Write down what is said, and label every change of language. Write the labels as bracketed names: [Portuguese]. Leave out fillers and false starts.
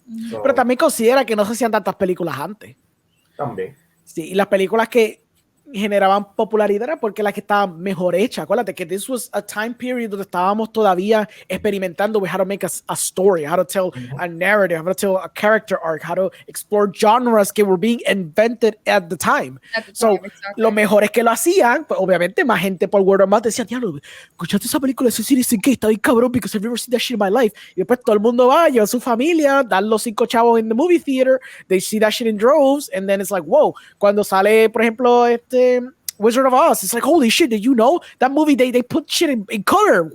[Spanish] So, pero también considera que no se hacían tantas películas antes. También. Sí, y las películas que generaban popularidad era porque las que estaban mejor hechas. Acuérdate que [English] this was a time period [Spanish] donde estábamos todavía experimentando [English] with how to make a story, how to tell a narrative, how to tell a character arc, how to explore genres que were being invented at the time. Exactly. [Spanish] Los mejores que lo hacían, pues obviamente más gente por word of mouth decía, diablo, escuchaste esa película de Cine que está bien cabrón [English] because I've never seen that shit in my life. [Spanish] Y después todo el mundo va, lleva a su familia, dan los 5 chavos [English] in the movie theater, they see that shit in droves, and then it's like, whoa, [Spanish] cuando sale, por ejemplo, [English] Wizard of Oz, it's like, holy shit, did you know that movie they put shit in color?